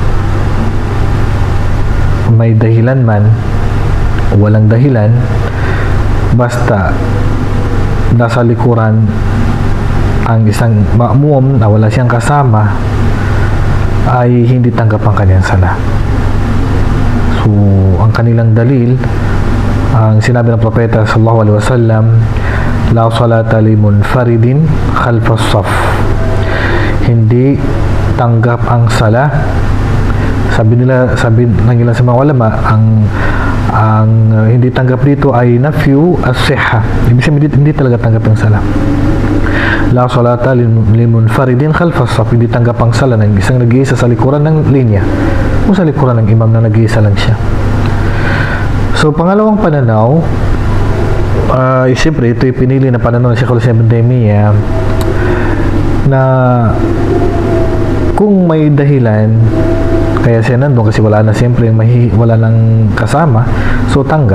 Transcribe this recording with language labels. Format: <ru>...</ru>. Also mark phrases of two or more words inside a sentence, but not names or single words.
<tl>May dahilan man o walang dahilan, basta nasa likuran ang isang ma'mum na wala siyang kasama, ay hindi tanggap ang kanyang sala. So, ang kanilang dalil, ang sinabi ng propeta</tl> <ar>صلى الله عليه وسلم, لا صلاة لمنفرد خلف الصف.</ar> <tl>Hindi tanggap ang sala. Sabi ng ilan sa mga ulama, ang hindi tanggap dito ay</tl> <ar>نفي الصحة.</ar> <tl>Ibig sabihin hindi talaga tanggap ang sala.</tl> <ar>لا صلاة لمنفرد خلف الصف.</ar> <tl>Hindi tanggap ang sala ng isang nag-iisa sa likuran ng linya o sa likuran ng imam na nag-iisa lang siya. So, pangalawang pananaw, siyempre ito ay pinili na pananaw ng Sheikh Ibn Taymiyyah, na kung may dahilan kaya siya nandun kasi wala na, siyempre wala nang kasama, so tanggap.</tl>